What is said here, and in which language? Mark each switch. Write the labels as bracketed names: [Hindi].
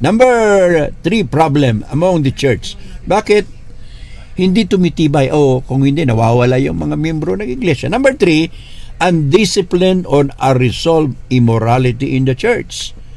[English] Number 3 problem among the church. [Filipino] Bakit hindi tumitibay o kung hindi nawawala yung mga miyembro ng iglesia? [English] Number 3, undisciplined or unresolved immorality in the church.